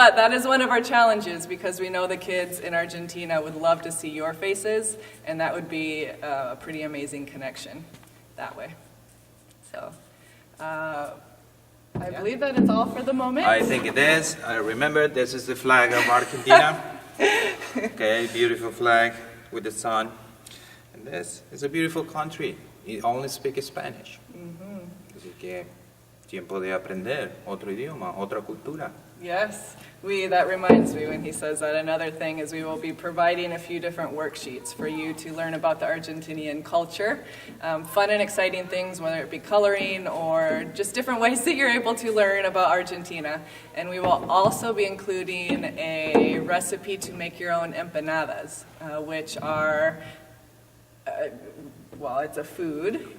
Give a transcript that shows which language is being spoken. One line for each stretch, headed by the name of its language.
English: But that is one of our challenges, because we know the kids in Argentina would love to see your faces, and that would be a pretty amazing connection that way. So I believe that is all for the moment. I think it is. Remember, this is the flag of Argentina. Okay, beautiful flag with the sun. And this is a beautiful country. You only speak Spanish.
Spanish: Así que tiempo de aprender otro idioma, otra cultura.
English: Yes, that reminds me when he says that. Another thing is we will be providing a few different worksheets for you to learn about the Argentinian culture. Fun and exciting things, whether it be coloring or just different ways that you're able to learn about Argentina. And we will also be including a recipe to make your own empanadas, which are it's a food.